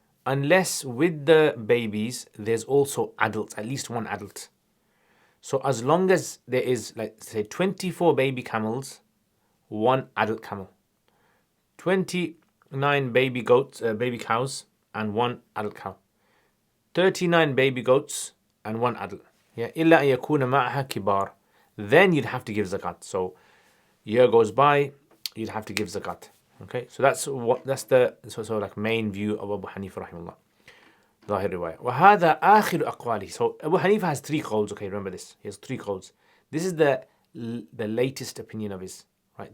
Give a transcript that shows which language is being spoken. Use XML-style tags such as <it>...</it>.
<en>Unless with the babies, there's also adults, at least one adult. So as long as there is, like, say, 24 baby camels, one adult camel. 29 baby goats, baby cows, and one adult cow. 39 baby goats and one adult.</en> <ar>Yeah, إِلَّا أَن يَكُونَ مَعْهَا كِبَارٌ.</ar> <en>Then you'd have to give zakat. So year goes by, you'd have to give zakat. Okay, so that's the like main view of Abu Hanifa rahimahullah.</en> <ar>ظاهر رواية. وهذا آخر أقواله.</ar> <en>So Abu Hanifa has 3 qawls. Okay, remember this. He has 3 qawls. This is the latest opinion of his, right?</en>